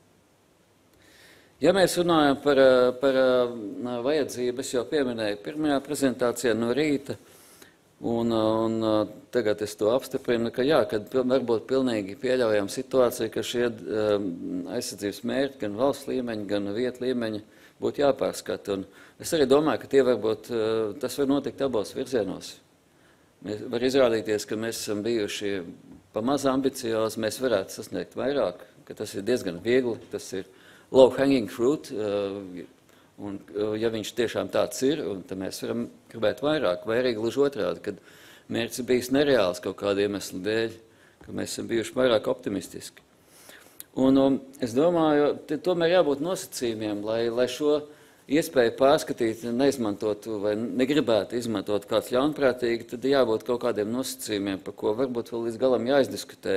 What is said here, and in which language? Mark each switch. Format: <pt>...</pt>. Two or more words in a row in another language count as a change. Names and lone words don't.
<lv>Ja mēs runājam par vajadzību, es jau pieminēju pirmajā prezentācijā no rīta, un tagad es to apstiprinu, ka jā, kad varbūt pilnīgi pieļaujam situāciju, ka šie aizsardzības mērķi gan valsts līmeņi, gan vietu līmeņi būtu jāpārskata. Un es arī domāju, ka tas var notikt abos virzienos. Var izrādīties, ka mēs esam bijuši pamaz ambiciozi, mēs varētu sasniegt vairāk, ka tas ir diezgan viegli, tas ir</lv> <en>low hanging fruit,</en> <lv>un ja viņš tiešām tāds ir, tad mēs varam gribēt vairāk, vai arī gluži otrādi, kad mērķis ir bijis nereāls kaut kādu iemeslu dēļ, ka mēs esam bijuši vairāk optimistiski. Un es domāju, tomēr jābūt nosacījumiem, lai šo iespēju pārskatīt, neizmantotu vai negribētu izmantot kāds ļaunprātīgi, tad jābūt kaut kādiem nosacījumiem, par ko varbūt vēl līdz galam jāizdiskutē.</lv>